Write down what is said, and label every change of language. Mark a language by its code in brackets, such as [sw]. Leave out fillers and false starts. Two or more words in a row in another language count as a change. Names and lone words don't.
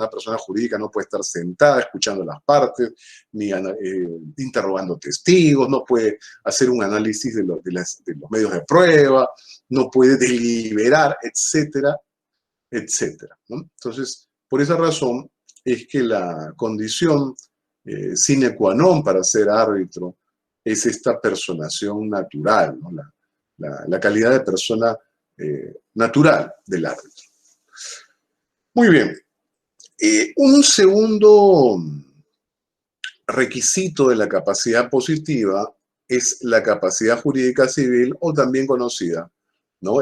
[es] Una persona jurídica no puede estar sentada escuchando las partes, ni interrogando testigos, no puede hacer un análisis de los medios de prueba, no puede deliberar, etcétera, etcétera, ¿no? Entonces, por esa razón es que la condición [la] sine qua non [es] para ser árbitro es esta personación natural, ¿no? La calidad de persona natural del árbitro. Muy bien. Un segundo requisito de la capacidad positiva es la capacidad jurídica civil, o también conocida, ¿no?